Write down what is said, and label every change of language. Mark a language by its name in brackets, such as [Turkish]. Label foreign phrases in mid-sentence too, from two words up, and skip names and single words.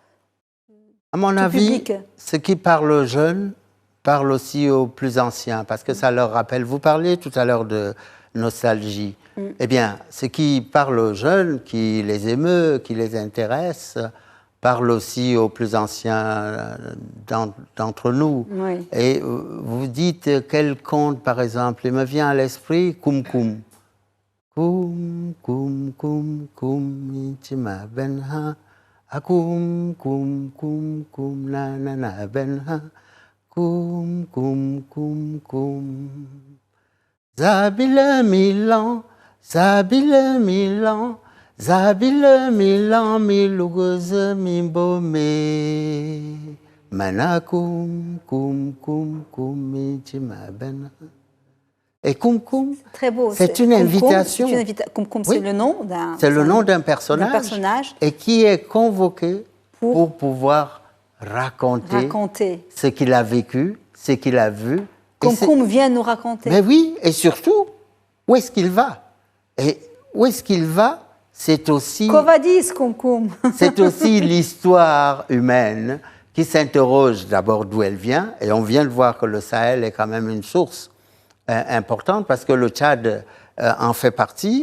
[French] à mon avis, ce qui parle aux jeunes parle aussi aux plus anciens, parce que ça leur rappelle, vous parliez tout à l'heure de nostalgie. Eh bien, ce qui parle aux jeunes, qui les émeut, qui les intéresse, parle aussi aux plus anciens d'entre nous. Et vous dites quel conte, par exemple, il me vient à l'esprit Koum Koum. Koum, koum, koum, koum, itima benha. Akoum, koum, koum, koum, nanana benha. Koum, koum, koum, koum. Zabile Milan, Zabile Milan. Zabile Milan, Milougoze, Mimbome. Mana koum, koum, koum, koum, mitima benha. Et Koum Koum, c'est une invitation. Koum Koum, c'est le nom d'un... C'est le nom d'un personnage. Et qui est convoqué pour pouvoir raconter ce qu'il a vécu, ce qu'il a vu. Koum Koum vient nous raconter. Mais oui, et surtout, où est-ce qu'il va? Et où est-ce qu'il va? C'est aussi... Covadis, Koum Koum. C'est aussi l'histoire humaine qui s'interroge d'abord d'où elle vient. Et on vient de voir que le Sahel est quand même une source importante parce que le Tchad en fait partie.